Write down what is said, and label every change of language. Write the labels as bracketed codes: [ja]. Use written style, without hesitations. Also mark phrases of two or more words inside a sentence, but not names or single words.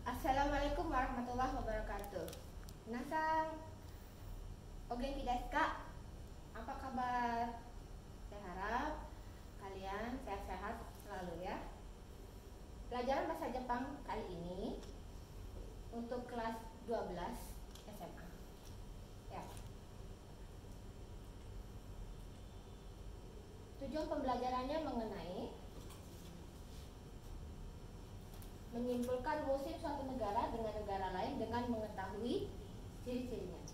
[ar] السلام عليكم ورحمة الله وبركاته. [ja] みなさん、お元気ですか? [id] Apa kabar? Saya harap kalian sehat-sehat selalu ya. Pelajaran bahasa Jepang kali ini untuk kelas 12 SMA. Ya. Tujuan pembelajarannya mengenai menyimpulkan musim suatu negara dengan negara lain dengan mengetahui ciri-cirinya.